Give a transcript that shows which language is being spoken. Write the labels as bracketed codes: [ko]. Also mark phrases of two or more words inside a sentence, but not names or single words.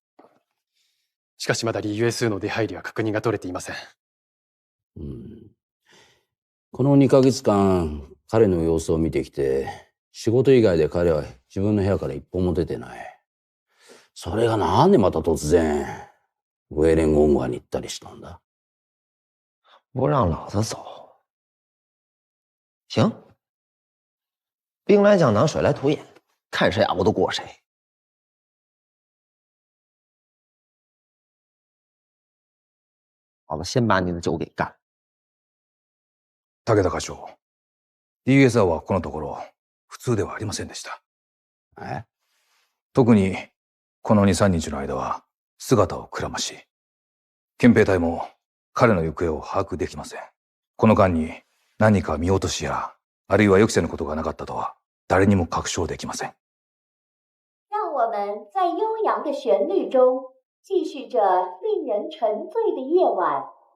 [ja] しかしまだ US の出入りは確認が取れていません。この2ヶ月間、彼の様子を見てきて、仕事以外で彼は自分の部屋から一歩も出てない。それがなんでまた突然、ウェーレンゴンゴアに行ったりしたんだ？ [zh] 不让老子走。行，兵来将挡，水来土掩，看谁熬得过谁。老子先把你的酒给干。 [ja] 武田課長、DSR はこのところ普通ではありませんでした。特にこの2、3日の間は姿をくらまし、憲兵隊も彼の行方を把握できません。この間に何か見落としや、あるいは予期せぬことがなかったとは誰にも確証できません。 [zh] 让我们在悠扬的旋律中继续着令人沉醉的夜晚。